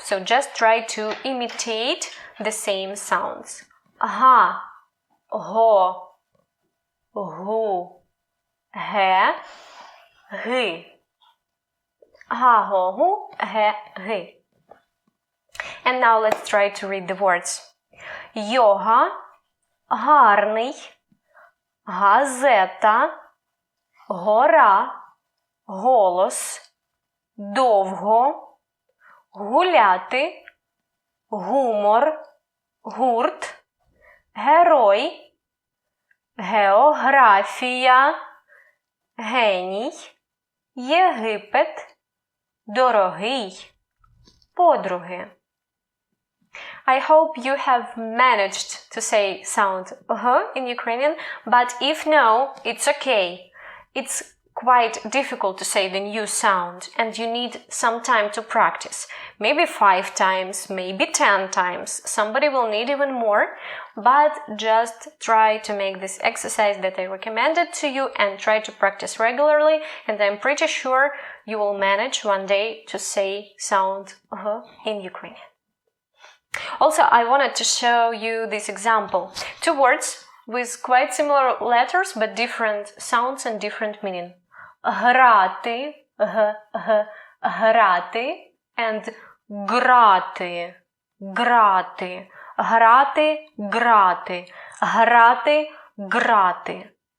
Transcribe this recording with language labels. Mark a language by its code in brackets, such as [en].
[en] So just try to imitate the same sounds. Ha, ho, hu, he, hi. Ha, ho, hu, he, hi. And now let's try to read the words. [uk] Йога, гарний, газета, гора, голос, довго, гуляти, гумор, гурт, герой, географія, геній, Єгипет, дорогий, подруги. [en] I hope you have managed to say sound in Ukrainian, but if no, it's okay. It's quite difficult to say the new sound and you need some time to practice. Maybe 5 times, maybe 10 times. Somebody will need even more, but just try to make this exercise that I recommended to you and try to practice regularly, and I'm pretty sure you will manage one day to say sound in Ukrainian. Also, I wanted to show you this example. 2 words with quite similar letters but different sounds and different meaning. [uk] Грати, грати, and грати, грати, грати, грати, грати, грати.